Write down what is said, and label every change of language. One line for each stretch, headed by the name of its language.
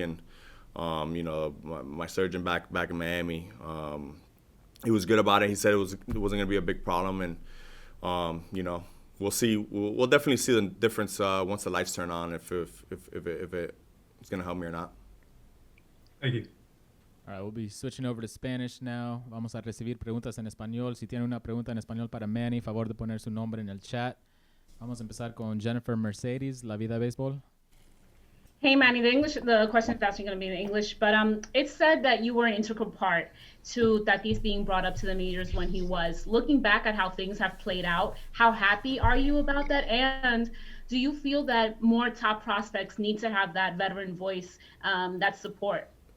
English: And my surgeon back in Miami, he was good about it. He said it wasn't going to be a big problem, and we'll see. We'll definitely see the difference once the lights turn on if it's going to help me or not. Thank you. All right, we'll be switching over to Spanish now.
Spanish: Vamos a recibir preguntas en español. Si tiene una pregunta en español para Manny, favor de poner su nombre en el chat. Vamos a empezar con Jennifer Mercedes, La Vida Béisbol.
English: Hey, Manny, the question is actually going to be in English, but it's said that you were an integral part to Tatis being brought up to the majors when he was. Looking back at how things have played out, how happy are you about that? And do you feel that more top prospects need to have that veteran voice, that support?